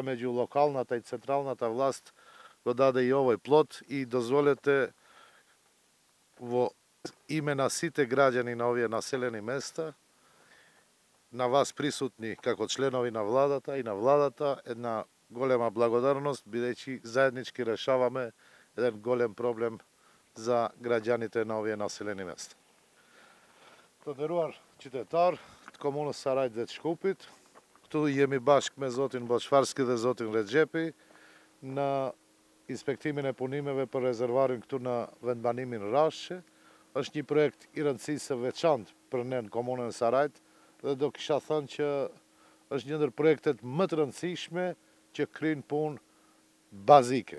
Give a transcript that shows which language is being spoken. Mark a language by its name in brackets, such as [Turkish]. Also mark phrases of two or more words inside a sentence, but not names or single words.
[Macedonian] меѓу локалната и централната власт го даде и овој плод, и дозволете во име на сите граѓани на овие населени места, на вас присутни како членови на владата и на владата, една голема благодарност, бидејќи заеднички решаваме еден голем проблем за граѓаните на овие населени места. [Albanian] Тодеруар qytetar të komunës Saraj dhe të Shkupit, këtu jemi bashkë me zotin Boçfarski dhe zotin Rexhepi në inspektimin e punimeve për rezervarin këtu në vendbanimin Rashqe. Është një projekt i rëndësisë veçantë për ne në komunën Sarajt, dhe do kisha thënë që është një ndër projektet më të rëndësishme që kryjnë punë bazike.